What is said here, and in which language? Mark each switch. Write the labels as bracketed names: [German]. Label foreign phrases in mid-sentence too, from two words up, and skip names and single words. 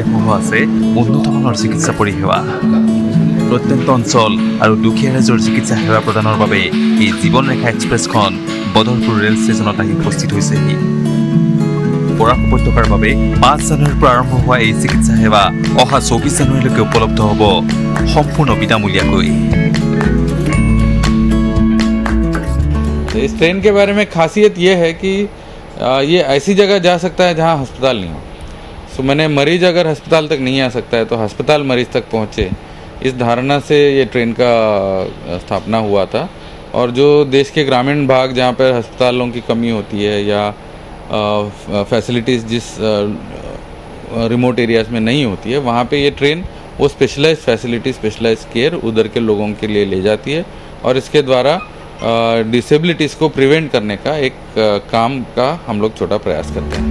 [Assamese] সহ আছে উন্নতমানৰ চিকিৎসা পৰিষেৱা প্ৰত্যন্ত অঞ্চল আৰু দুখীয়া ৰাইজৰ চিকিৎসা সেৱা প্ৰদানৰ বাবে এই জীৱন ৰেখা এক্সপ্ৰেছখন বদৰপুৰ ৰেল ষ্টেচনত আহি উপস্থিত হৈছেহি বৰাক উপত্যকাৰ বাবে 5 জানুৱাৰীৰ পৰা আৰম্ভ হোৱা এই চিকিৎসা সেৱা অহা 24 জানুৱাৰীলৈকে উপলব্ধ হ'ব সম্পূৰ্ণ বিনামূলীয়াকৈ [Hindi] इस ट्रेन के बारे में खासियत ये है कि ये ऐसी जगह जा सकता है जहाँ अस्पताल नहीं हो सो मैंने मरीज अगर अस्पताल तक नहीं आ सकता है तो अस्पताल मरीज तक पहुँचे इस धारणा से ये ट्रेन का स्थापना हुआ था और जो देश के ग्रामीण भाग जहाँ पर अस्पतालों की कमी होती है या फैसिलिटीज़ जिस [English] remote areas [Hindi] में नहीं होती है वहाँ पे ये ट्रेन वो [English] specialized facility specialized care [Hindi] उधर के लोगों के लिए ले जाती है और इसके द्वारा डिसेबिलिटीज़ को प्रिवेंट करने का एक काम का हम लोग छोटा प्रयास करते हैं